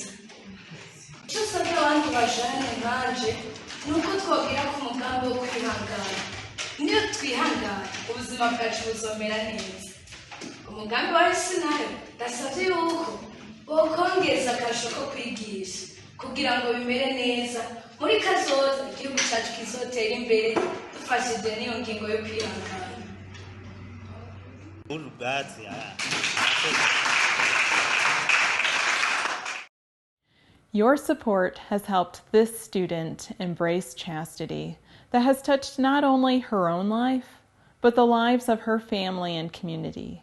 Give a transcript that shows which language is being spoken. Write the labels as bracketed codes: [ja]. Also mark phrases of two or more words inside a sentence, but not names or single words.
[rn] Icyo usabye abandi bajane nkanje ni uko twabwira ko umugambi wo kwihangana, niyo twihangana ubuzima bwacu buzomera neza. Umugambi wa UCE nayo ndasabye yuko bokongeza akarusho ko kwigisha kugira ngo bimere neza muri kazoza, igihugu cyacu kizotera imbere dufashije n'iyo ngingo yo kwihangana. [en] Your support has helped this student embrace chastity that has touched not only her own life, but the lives of her family and community.